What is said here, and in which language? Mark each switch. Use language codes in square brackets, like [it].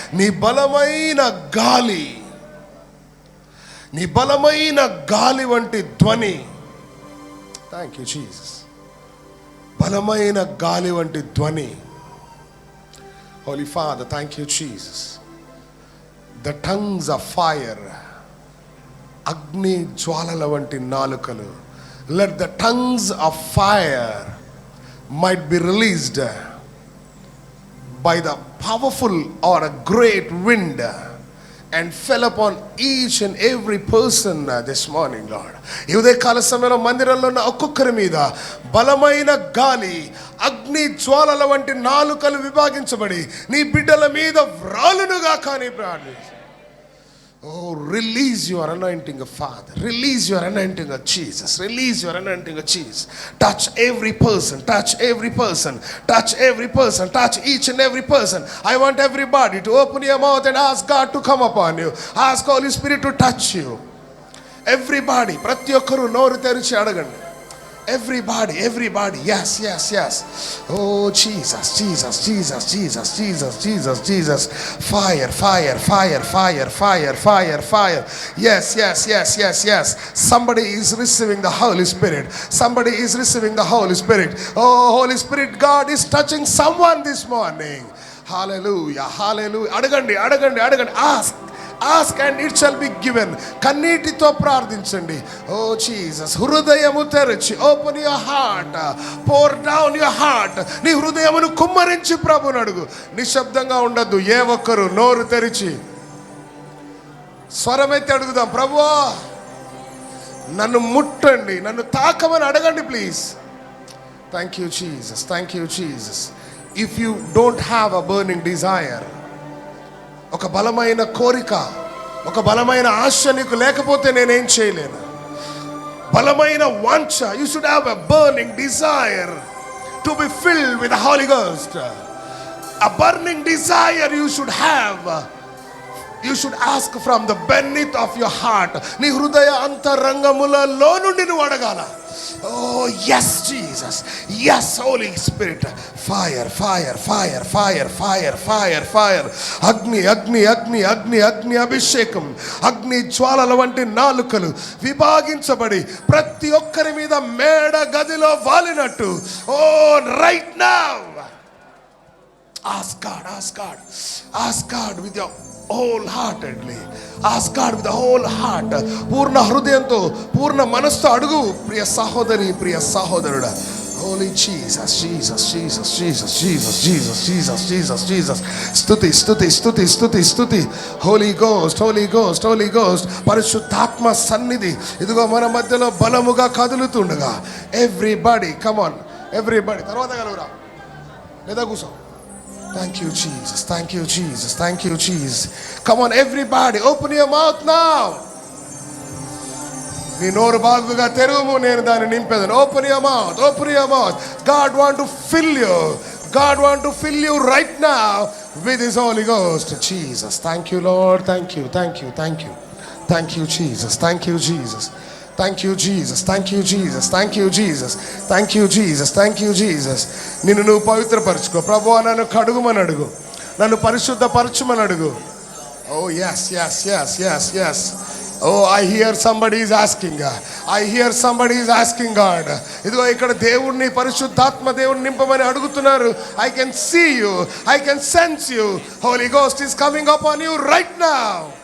[te] నీ బలమైన గాలి, నీ బలమైన గాలి వంటి ధ్వని, [en] thank you Jesus, [te] బలమైన గాలి వంటి ధ్వని. [en] Holy father, thank you Jesus. The tongues of fire, [te] అగ్ని జ్వాలల వంటి నాలుకలు. [en] Let the tongues of fire might be released by the powerful or a great wind and fell upon each and every person this morning, Lord. [te] ఈ ఉదయకాల సమయంలో మందిరంలో ఉన్న ఒక్కొక్కరి మీద బలమైన గాలి, అగ్ని జ్వాలల వంటి నాలుకలు విభాగించబడి నీ బిడ్డల మీద వ్రాలునుగా కానీ ప్రార్థించు. [en] Oh, release your anointing of Father. Release your anointing of Jesus. Release your anointing of Jesus. Touch every person. Touch every person. Touch every person. Touch each and every person. I want everybody to open your mouth and ask God to come upon you. Ask Holy Spirit to touch you. Everybody. [te] ప్రతి ఒక్కరు నోరు తెరిచి అడగండి. [en] Everybody, yes, yes, yes. Oh, Jesus, Jesus, Jesus, Jesus, Jesus, Jesus, Jesus. Fire, fire, fire, fire, fire, fire, fire. Yes, yes, yes, yes, yes. Somebody is receiving the Holy Spirit. Somebody is receiving the Holy Spirit. Oh, Holy Spirit, God is touching someone this morning. Hallelujah, hallelujah. [te] అడగండి, అడగండి, అడగండి. [en] Ask and it shall be given. [te] కన్నీటితో ప్రార్థించండి. [en] Oh Jesus, [te] హృదయము తెరచి, [en] open your heart, pour down your heart. [te] నీ హృదయమును కుమ్మరించి ప్రభువుని అడుగు. నిశ్శబ్దంగా ఉండద్దు. ఏ ఒక్కరు నోరు తెరిచి స్వరమెత్తి అడుగుదాం. ప్రభువా నన్ను ముట్టండి, నన్ను తాకమని అడగండి please. [en] Thank you Jesus, thank you Jesus. If you don't have a burning desire, [te] ఒక బలమైన కోరిక, ఒక బలమైన ఆశ నీకు లేకపోతే నేనేం చేయలేను. బలమైన వాంఛ, [en] You should have a burning desire to be filled with the holy ghost. A burning desire you should have. You should ask from the beneath of your heart. [te] నీ హృదయ అంతరంగములలో నుండి నువ్వు అడగాల. [en] Oh yes Jesus, yes Holy Spirit. Fire, fire, fire, fire, fire, fire, fire. [te] అగ్ని, అగ్ని, అగ్ని, అగ్ని, అగ్ని అభిషేకం, అగ్ని జ్వాలల వంటి నాలుకలు విభాగించబడి ప్రతి ఒక్కరి మీద మేడ గదిలో వాలినట్టు. [en] Oh right now. Ask God, ask God, ask God with your whole heartedly. Ask God with the whole heart. [te] పూర్ణ హృదయంతో, పూర్ణ మనస్సుతో అడుగు ప్రియ సహోదరి, ప్రియ సహోదరుడా. [en] Holy Jesus, Jesus, Jesus, Jesus, Jesus, Jesus, Jesus, Jesus, Jesus. [te] స్తుతి, స్తుతి, స్తుతి, స్తుతి, స్తుతి. [en] Holy Ghost, Holy Ghost, Holy Ghost. [te] పరిశుద్ధాత్మ సన్నిధి ఇదిగో మన మధ్యలో బలముగా కదులుతుండగా. [en] Everybody, come on, everybody. [te] తర్వాత కలుగురా, లేదా కూర్చో. [en] Thank you, Jesus. Thank you, Jesus. Thank you, Jesus. Come on, everybody, open your mouth now. [te] నీ నోరు బాగుగా తెరువు, నేను దాన్ని నింపేదాను. [en] Open your mouth, open your mouth. God want to fill you. God want to fill you right now with His Holy Ghost. Jesus, thank you, Lord. Thank you, thank you, thank you. Thank you, Jesus. Thank you, Jesus. Thank you, Jesus. Thank you, Jesus. Thank you, Jesus. Thank you, Jesus. Thank you, Jesus. [te] నిన్ను నువ్వు పవిత్రపరచుకో. ప్రభువా నన్ను కడుగుమని అడుగు, నన్ను పరిశుద్ధపరచుమని అడుగు. [en] Oh yes, yes, yes, yes, yes. Oh, I hear somebody is asking. I hear somebody is asking God. [te] ఇదిగో ఇక్కడ దేవుణ్ణి, పరిశుద్ధాత్మ దేవుణ్ణి నింపమని అడుగుతున్నారు. [en] I can see you. I can sense you. Holy Ghost is coming upon you right now.